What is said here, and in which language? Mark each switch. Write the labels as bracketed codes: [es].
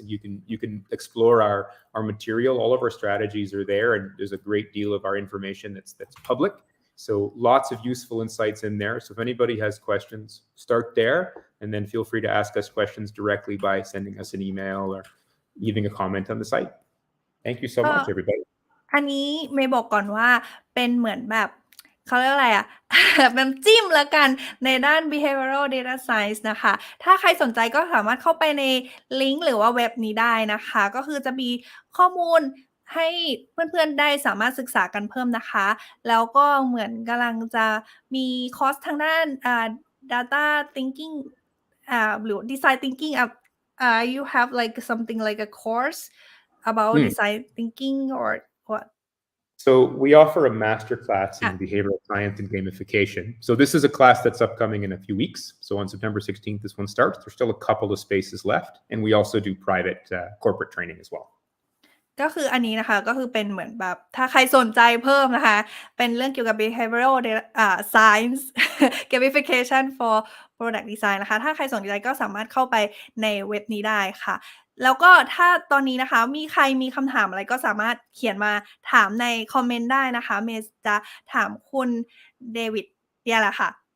[en] And you can explore our material. All of our strategies are there, and there's a great deal of our information that's public. So lots of useful insights in there. So if anybody has questions, start there, and then feel free to ask us questions directly by sending us an email or leaving a comment on the site. Thank you so much, everybody. [th] อันนี้เมย์บอกก่อนว่าเป็นเหมือนแบบเขาเรียกอะไรน้ำจิ้มแล้วกันในด้าน Behavioural Data Science นะคะถ้าใครสนใจก็สามารถเข้าไปใน ลิงก์หรือว่าเว็บนี้ได้นะคะก็คือจะมีข้อมูลให้เพื่อนๆได้สามารถศึกษากันเพิ่มนะคะแล้วก็เหมือนกำลังจะมีคอร์สทางด้าน data thinking หรือ design thinking [en] you have like something like a course about design thinking or what? So we offer a masterclass in behavioral science and gamification. So this is a class that's upcoming in a few weeks. So on September 16th, this one starts. There's still a couple of spaces left. And we also do private corporate training as well. [th] ก็คืออันนี้นะคะก็คือเป็นเหมือนแบบถ้าใครสนใจเพิ่มนะคะเป็นเรื่องเกี่ยวกับ behavioral science gamification for product design นะคะถ้าใครสนใจก็สามารถเข้าไปในเว็บนี้ได้ค่ะแล้วก็ถ้าตอนนี้นะคะมีใครมีคำถามอะไรก็สามารถเขียนมาถามในคอมเมนต์ได้นะคะเมย์จะถามคุณเดวิดเนี่ยแหละค่ะ